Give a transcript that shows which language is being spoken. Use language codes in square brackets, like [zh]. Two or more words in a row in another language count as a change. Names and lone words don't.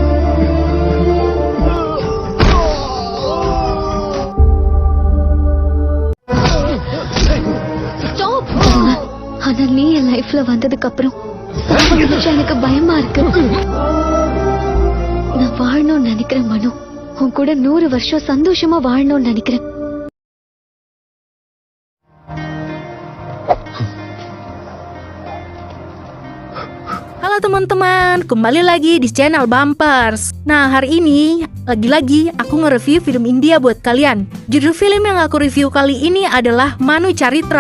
[ta] ஆனா நீ என் லைஃப்ல வந்ததுக்கு அப்புறம் சாவ நினைச்சா எனக்கு பயமா இருக்கு. நான் வாழணும்னு நினைக்கிறேன் மனு. உன் கூட 100 வருஷம் சந்தோஷமா வாழணும்னு நினைக்கிறேன். [id] Halo teman-teman, kembali lagi di channel Bumpers. Nah, hari ini lagi-lagi aku nge-review film India buat kalian. Judul film yang aku review kali ini adalah Manu Charitra.